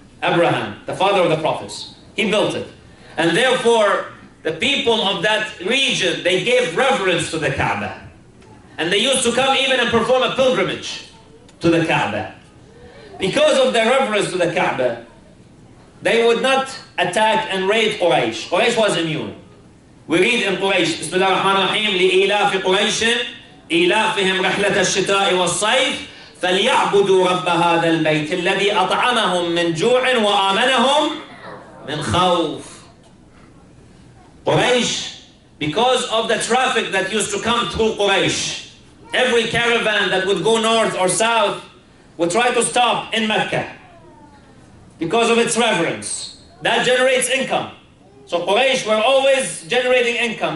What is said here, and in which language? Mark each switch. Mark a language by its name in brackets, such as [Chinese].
[English] Abraham, the father of the prophets. He built it. And therefore, the people of that region, they gave reverence to the Kaaba. And they used to come even and perform a pilgrimage to the Kaaba. Because of their reverence to the Kaaba, they would not attack and raid Quraysh. Quraysh was immune. We read in Quraysh, [Arabic] Bismillah ar-Rahman ar-Rahim, لِإِلَافِ قُرَيْشٍ إِلَافِهِمْ رَحْلَةَ الشِّتَاءِ وَالصَّيْفِ فَلْيَعْبُدُوا رَبَّ هَذَا الْبَيْتِ الَّذِي أَطْعَمَهُم مِّن جُوعٍ وَآمَنَهُم مِّن خَوْفٍ. [English] Quraysh, because of the traffic that used to come through Quraysh, every caravan that would go north or south would try to stop in Mecca because of its reverence. That generates income. So Quraysh were always generating income.